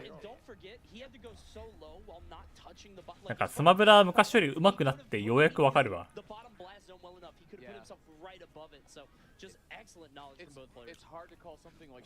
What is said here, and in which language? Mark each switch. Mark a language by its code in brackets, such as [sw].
[en] And don't forget, he had to go so low while not touching the bottom. [ja] なんかスマブラ昔より上手くなってようやくわかるわ。 [en] The bottom blast zone well enough. He could have put himself right above it. So just excellent knowledge from both players. It's hard to call something like